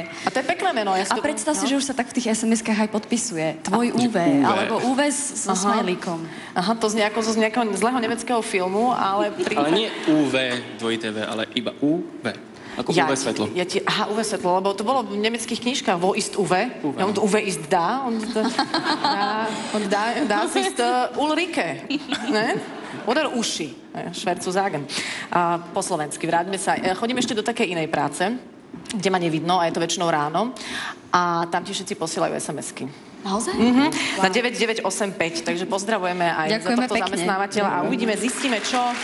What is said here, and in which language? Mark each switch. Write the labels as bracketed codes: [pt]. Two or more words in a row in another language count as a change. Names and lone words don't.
[sk] A to je pekné meno. Ja a predstav si, že už sa tak v tých SMS-kách aj podpisuje. Tvoj UV, alebo UV so smajlíkom. Aha, to z nejakého zlého nemeckého filmu, ale... Ale nie UV, dvojité V, ale iba UV. Ako UV svetlo. Aha, UV svetlo, lebo to bolo v nemeckých knižkách. [de] Wo ist UV? Ja, und UV ist da. Und das ist Ulrike. Ne? Oder Uši. Švercu sagen. [sk] Po slovensky. Vráťme sa. Chodím ešte do takej inej práce, kde ma nevidno a je to väčšinou ráno. A tam ti všetci posielajú SMS-ky. Naozaj? Wow. Na 9985. Takže pozdravujeme aj za tohto zamestnávateľa a uvidíme, zistíme, čo...